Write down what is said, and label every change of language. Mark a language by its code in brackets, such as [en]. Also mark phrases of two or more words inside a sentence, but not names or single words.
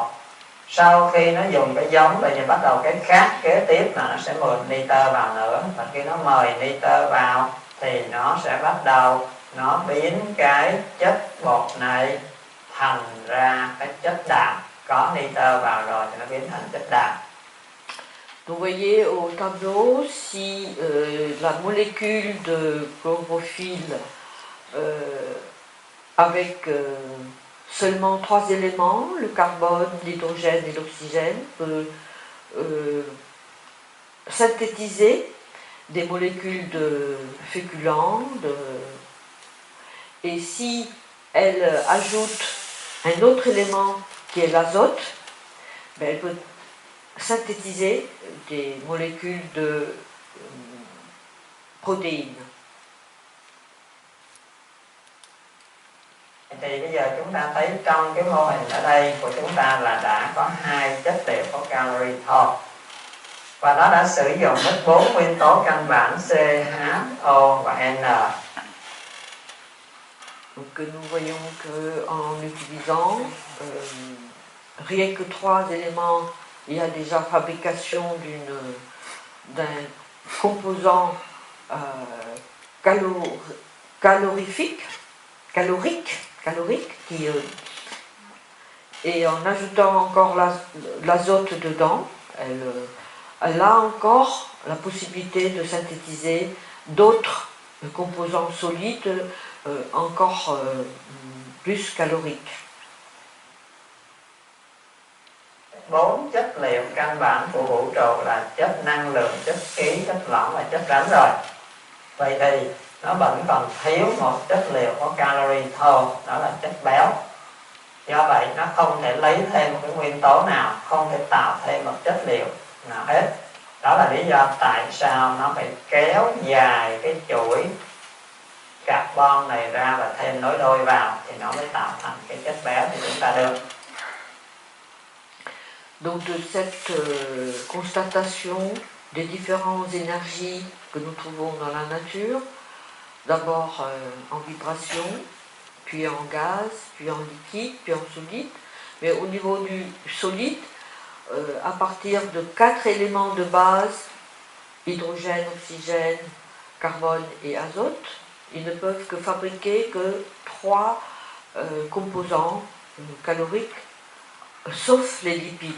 [vi] Sau khi nó dùng cái giống, bây giờ bắt đầu cái khác kế tiếp là nó sẽ mượn nitơ vào nữa, và khi nó mời nitơ vào thì nó sẽ bắt đầu nó biến cái chất bột này thành ra cái chất đạm. Có nitơ vào rồi thì nó biến thành chất đạm. [fr] Donc vous voyez au tableau, si la molécule de chlorophylle avec seulement 3 éléments, le carbone, l'hydrogène et l'oxygène, peut synthétiser des molécules de féculents, et si elle ajoute un autre élément qui est l'azote, ben elle peut synthétiser des molécules de protéines. [vi] Thì bây giờ chúng ta thấy trong cái mô hình ở đây của chúng ta là đã có 2 chất liệu có calorie thôi, và nó đã sử dụng hết 4 nguyên tố căn bản C, H, O và N. [fr] Donc nous voyons qu'en utilisant rien que 3 éléments, il y a déjà fabrication d'un composant calorique, et en ajoutant encore l'azote dedans, elle a encore la possibilité de synthétiser d'autres composants solides encore plus caloriques. [vi] 4 chất liệu căn bản của vũ trụ là chất năng lượng, chất khí, chất lỏng và chất rắn rồi. Vậy thì nó vẫn còn thiếu một chất liệu có calorie thô, đó là chất béo. Do vậy nó không thể lấy thêm một cái nguyên tố nào, không thể tạo thêm một chất liệu nào hết. Đó là lý do tại sao nó phải kéo dài cái chuỗi carbon này ra và thêm nối đôi vào thì nó mới tạo thành cái chất béo thì chúng ta được. [fr] Donc de cette constatation des différentes énergies que nous trouvons dans la nature, d'abord en vibration, puis en gaz, puis en liquide, puis en solide, mais au niveau du solide, à partir de 4 éléments de base, hydrogène, oxygène, carbone et azote, ils ne peuvent que fabriquer que 3 composants caloriques, sauf les lipides.